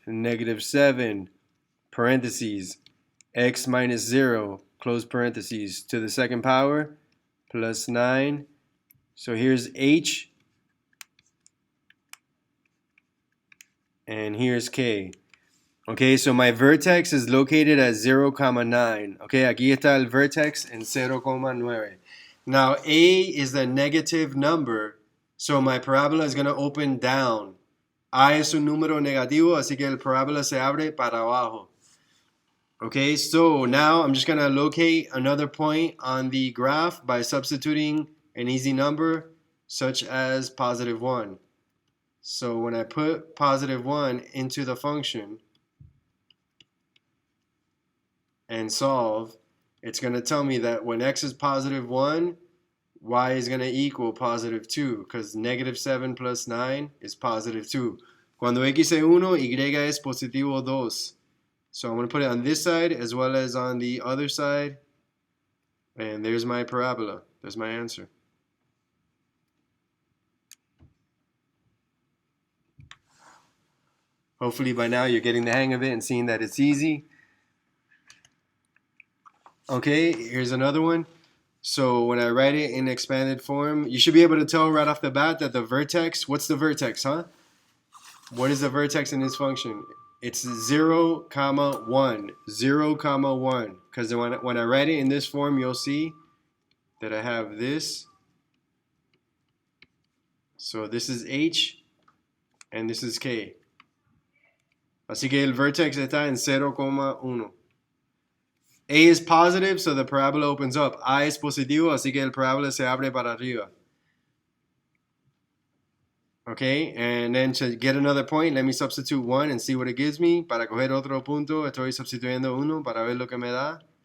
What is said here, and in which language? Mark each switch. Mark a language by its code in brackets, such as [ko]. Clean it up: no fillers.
[en] -7, parentheses, x minus 0, close parentheses, to the second power, plus 9. So here's h, and here's k. Okay, so my vertex is located at 0,9. [es] Okay, aquí está el vertex en 0,9. [en] Now, a is the negative number, so my parabola is going to open down. [es] A es un número negativo, así que el parabola se abre para abajo. [en] Okay, so now I'm just going to locate another point on the graph by substituting an easy number, such as +1. So when I put +1 into the function and solve, it's going to tell me that when x is +1, y is going to equal +2, because -7 plus 9 is +2. [es] Cuando x es 1, y es positivo 2. [en] So I'm going to put it on this side as well as on the other side. And there's my parabola. There's my answer. Hopefully by now you're getting the hang of it and seeing that it's easy. Okay, here's another one. So when I write it in expanded form, you should be able to tell right off the bat that the vertex, what's the vertex, huh? What is the vertex in this function? It's 0, 1. 0, 1. Because when I write it in this form, you'll see that I have this. So this is h, and this is k. [es] Así que el vertex está en 0,1. [en] A is positive, so the parabola opens up. [es] A es positivo, así que el parabola se abre para arriba. [en] Okay, and then to get another point, let me substitute 1 and see what it gives me. [es] Para coger otro punto, estoy sustituyendo 1 para ver lo que me da.